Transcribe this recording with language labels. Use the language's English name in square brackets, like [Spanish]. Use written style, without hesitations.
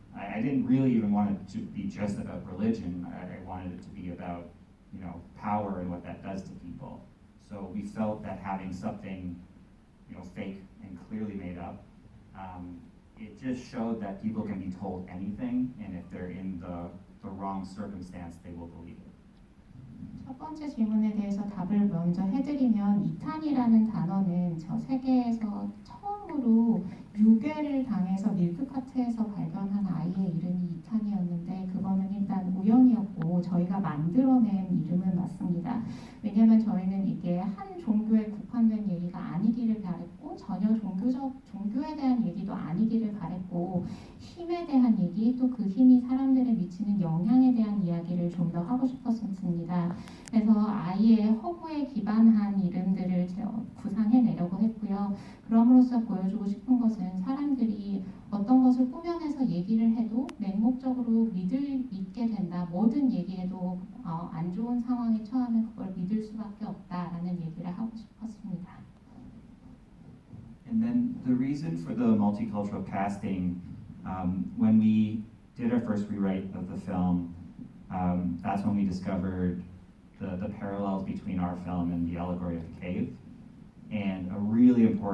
[English] I didn't really even want it to be just about religion. I wanted it to be about, you know, power and what that does to people. So we felt that having something, you know, fake and clearly made up, it just showed that people can be told anything, and if they're in the wrong circumstance, they will believe it. [Korean] 첫 번째 질문에 대해서 답을 먼저 해드리면 이탄이라는 단어는 저 세계에서 처음으로 유괴를 당해서 밀크카트에서 발견한 아이의 이름이 이탄이었는데 그거는 일단 우연이었고 저희가 만들어낸 이름은 맞습니다. 왜냐하면 저희는 이게 한 종교에 국한된 얘기가 아니기를 바랬고 전혀 종교에 대한 얘기도 아니기를 바랬고 힘에 대한 얘기 또 그 힘이 사람들에 미치는 영향에 대한 이야기를 좀 더 하고 싶었습니다. 그래서 아이의 허구에 기반한 이름들을 구상해내려고 했고요. 그럼으로써 보여주고 싶은 것은 사람들이 어떤 것을 꾸며내서 얘기를 해도 맹목적으로 믿게 된다. 모든 얘기에도 안 좋은 상황에 처하면 그걸 믿을 수밖에 없다라는 얘기를 하고 싶었습니다. [English] And then the reason for the multicultural casting, when we did our first rewrite of the film, that's when we discovered the parallels between our film and The Allegory of the Cave. And a really important